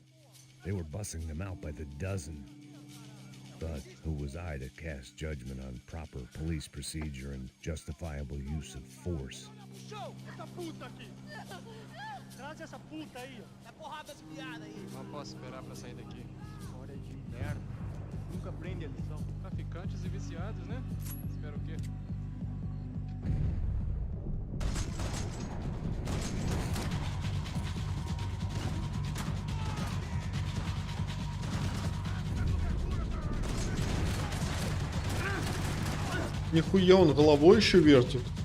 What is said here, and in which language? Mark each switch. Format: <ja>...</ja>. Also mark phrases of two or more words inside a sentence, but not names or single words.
<en>They were bussing them out by the dozen. But who was I to cast judgment on proper police procedure and justifiable use of force?</en> <pt>Não posso esperar pra sair daqui. Hora de inverno. Nunca aprende a lição. Traficantes e viciados, né? Espera o quê?</pt> <ru>Нихуя, он головой еще вертит.</ru>